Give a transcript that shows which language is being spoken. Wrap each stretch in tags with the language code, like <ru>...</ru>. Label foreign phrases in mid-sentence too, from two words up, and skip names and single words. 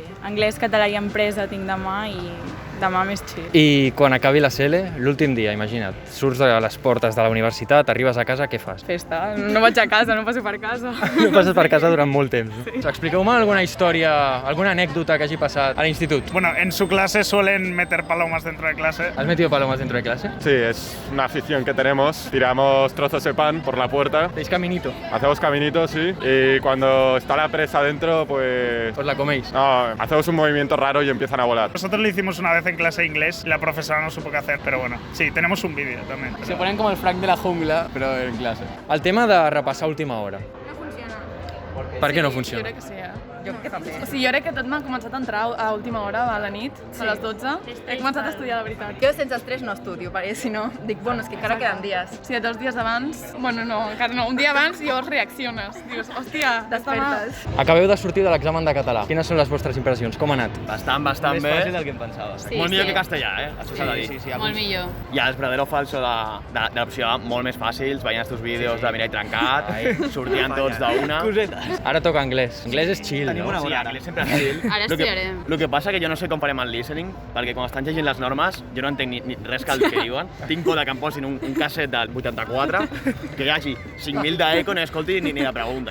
<ca>Anglès, català i empresa tinc demà i demà més chill. I quan acabi la CL, l'últim dia, imagina't, surts de les portes de la universitat, arribes a casa, què fas? Festa. No vaig a casa, no passo per casa. No passes per casa durant molt temps. Sí. Expliqueu-me alguna història, alguna anècdota que hagi passat a l'institut.</ca> <es>Bueno, en su clase suelen meter palomas dentro de clase. ¿Has metido palomas dentro de clase? Sí, es una afición que tenemos. Tiramos trozos de pan por la puerta. ¿Hacéis caminito? Hacemos caminito, sí. Y cuando está la presa dentro, pues... ¿Os la coméis? No, hacemos un movimiento raro y empiezan a volar. Nosotros lo hicimos una vez en clase de inglés y la profesora no supo qué hacer, pero bueno, sí, tenemos un vídeo también. Se ponen como el Frank de la jungla, pero en clase.</es> <ca>El tema de repassar a última hora. No funciona. Per què no funciona? Jo crec que sí, Jo crec que també. O sigui, jo crec que tot m'ha començat a entrar a última hora, a la nit, a les 12. He començat a estudiar, de veritat. Jo sense estrès no estudio, perquè si no, dic, bueno, és que encara queden dies. O sigui, 2 dies abans, bueno, no, encara no, un dia abans llavors reacciones. Dius, hòstia, despertes. Acabeu de sortir de l'examen de català. Quines són les vostres impressions? Com ha anat? Bastant bé. Més fàcil del que em pensava. Sí, molt millor que castellà, això s'ha de dir. Sí, molt millor. I</ca> <es>el verdadero falso</es> <ca>de l'opció molt més fàcils, veient els teus vídeos de Mirall Trencat, sortien tots d'una. Ara toca anglès. Anglès és chill, Tenim no? una bona anglès sempre és chill. Ara estudiarem. El que passa que jo no sé com farem el listening, perquè quan estan llegint les normes jo no entenc ni res que diuen. Tinc por de que em posin un casset del 84, que hi hagi 5.000 d'eco, no escolti ni la pregunta.</ca>